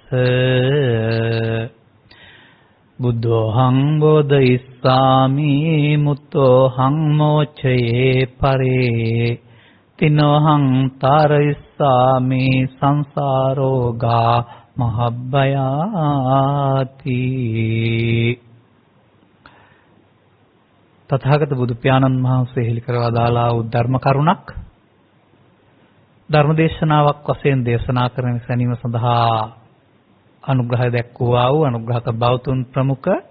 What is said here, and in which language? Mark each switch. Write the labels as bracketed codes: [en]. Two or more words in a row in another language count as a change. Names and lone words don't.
[pi] බුද්ධෝහං බෝධිස්සාමි මුත්තෝහං මෝචයේ පරේ තිනෝහං තාරයිස්සාමි සංසාරෝගා මහබ්බයාති. [si] තථාගත බුදු පියාණන් වහන්සේ හෙළි කරවා දාලා වූ ධර්ම කරුණක් ධර්ම දේශනාවක් වශයෙන් දේශනා කරන සැනීම සඳහා අනුග්‍රහය දැක්වුවා වූ අනුග්‍රහක බෞතුන් ප්‍රමුඛ